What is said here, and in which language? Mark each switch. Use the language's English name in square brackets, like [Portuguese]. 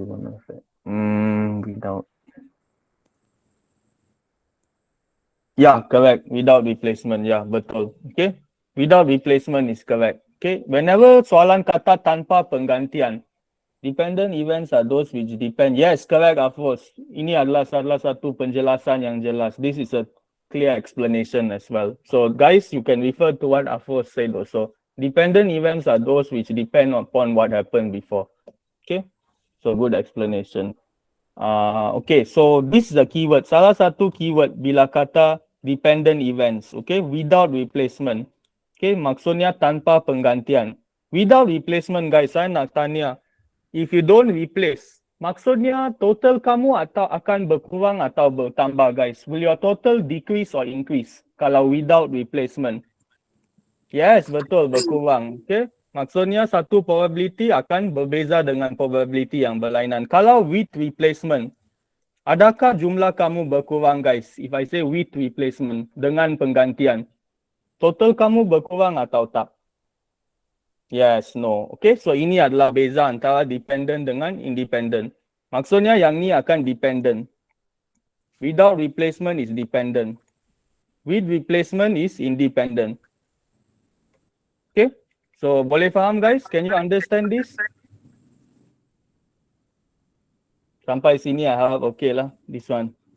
[English] Without. Yeah, correct. Without replacement. Yeah, [Malay] betul. [English] Okay. Without replacement is correct. Okay. Whenever [Malay] soalan kata tanpa penggantian, [English] dependent events are those which depend. Yes, correct, Afros. [Malay] Ini adalah salah satu penjelasan yang jelas. [English] This is a clear explanation as well. So guys, you can refer to what Afros said also. Dependent events are those which depend upon what happened before. Okay. So good explanation. Okay, so this is a keyword. [Malay] Salah satu keyword bila kata dependent events. [English] Okay, without replacement. Okay, [Malay] maksudnya tanpa penggantian. [English] Without replacement, guys, [Malay] saya nak tanya. [English] If you don't replace, [Malay] maksudnya total kamu akan berkurang atau bertambah, guys? [English] Will your total decrease or increase [Malay] kalau [English] without replacement? [Malay] Yes, betul, berkurang. Okay. Maksudnya satu probability akan berbeza dengan probability yang berlainan. Kalau with replacement, adakah jumlah kamu berkurang, guys? [English] If I say with replacement, [Malay] dengan penggantian, [English] total [Malay] kamu berkurang atau tak? [English] Yes, no. [Malay] Okay, so ini adalah beza antara dependent dengan independent. Maksudnya yang ni akan dependent. [English] Without replacement is dependent. With replacement is independent. Okay, so [Malay] boleh faham, [English] guys? Can you understand this? [Malay] Sampai sini I harap okay lah, [English] this one.